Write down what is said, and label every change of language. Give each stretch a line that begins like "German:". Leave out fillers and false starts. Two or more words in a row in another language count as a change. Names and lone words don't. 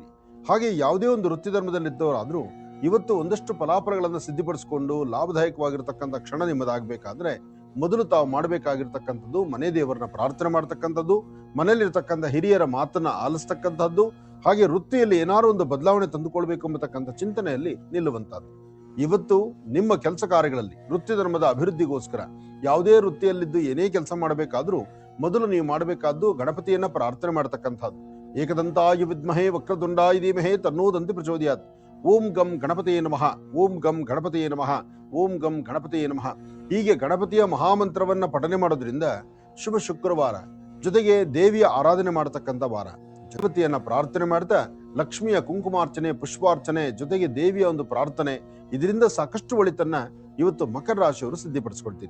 Kannada: ಹಾಗೆ ಯಾವುದೇ ಒಂದು ವೃತ್ತಿ ಧರ್ಮದಲ್ಲಿದ್ದವರಾದ್ರೂ ಇವತ್ತು ಒಂದಷ್ಟು ಫಲಾಫಲಗಳನ್ನು ಸಿದ್ಧಿಪಡಿಸಿಕೊಂಡು ಲಾಭದಾಯಕವಾಗಿರ್ತಕ್ಕಂಥ ಕ್ಷಣ ನಿಮ್ಮದಾಗಬೇಕಾದ್ರೆ ಮೊದಲು ತಾವು ಮಾಡಬೇಕಾಗಿರ್ತಕ್ಕಂಥದ್ದು ಮನೆ ದೇವರನ್ನ ಪ್ರಾರ್ಥನೆ ಮಾಡ್ತಕ್ಕಂಥದ್ದು, ಮನೆಯಲ್ಲಿರ್ತಕ್ಕಂಥ ಹಿರಿಯರ ಮಾತನ್ನ ಆಲಿಸ್ತಕ್ಕಂಥದ್ದು, ಹಾಗೆ ವೃತ್ತಿಯಲ್ಲಿ ಏನಾದ್ರು ಒಂದು ಬದಲಾವಣೆ ತಂದುಕೊಳ್ಬೇಕು ಎಂಬತಕ್ಕಂಥ ಚಿಂತನೆಯಲ್ಲಿ ನಿಲ್ಲುವಂತಹದ್ದು. ಇವತ್ತು ನಿಮ್ಮ ಕೆಲಸ ಕಾರ್ಯಗಳಲ್ಲಿ ವೃತ್ತಿ ಧರ್ಮದ ಅಭಿವೃದ್ಧಿಗೋಸ್ಕರ ಯಾವುದೇ ವೃತ್ತಿಯಲ್ಲಿದ್ದು ಏನೇ ಕೆಲಸ ಮಾಡಬೇಕಾದ್ರೂ ಮೊದಲು ನೀವು ಮಾಡಬೇಕಾದ್ದು ಗಣಪತಿಯನ್ನ ಪ್ರಾರ್ಥನೆ ಮಾಡತಕ್ಕಂಥದ್ದು.
Sanskrit: ಏಕದಂತಾಯ ವಿದ್ಮಹೇ ವಕ್ರತುಂಡಾಯ ಧೀಮಹಿ ತನ್ನೋ ದಂತಿ ಪ್ರಚೋದಯಾತ್. ಓಂ ಗಂ ಗಣಪತಿಯೇ ನಮಃ, ಓಂ ಗಂ ಗಣಪತಿಯೇ ನಮಃ, ಓಂ ಗಂ ಗಣಪತಿಯೇ ನಮಃ.
Kannada: ಹೀಗೆ ಗಣಪತಿಯ ಮಹಾಮಂತ್ರವನ್ನ ಪಠನೆ ಮಾಡೋದ್ರಿಂದ ಶುಭ ಶುಕ್ರವಾರ, ಜೊತೆಗೆ ದೇವಿಯ ಆರಾಧನೆ ಮಾಡತಕ್ಕಂಥ ವಾರ. ಗಣಪತಿಯನ್ನ ಪ್ರಾರ್ಥನೆ ಮಾಡ್ತಾ ಲಕ್ಷ್ಮಿಯ ಕುಂಕುಮಾರ್ಚನೆ, ಪುಷ್ಪಾರ್ಚನೆ, ಜೊತೆಗೆ ದೇವಿಯ ಒಂದು ಪ್ರಾರ್ಥನೆ, ಇದರಿಂದ ಸಾಕಷ್ಟು ಒಳಿತನ್ನ ಇವತ್ತು ಮಕರ ರಾಶಿಯವರು ಸಿದ್ಧಿಪಡಿಸ್ಕೊಳ್ತೀರಿ.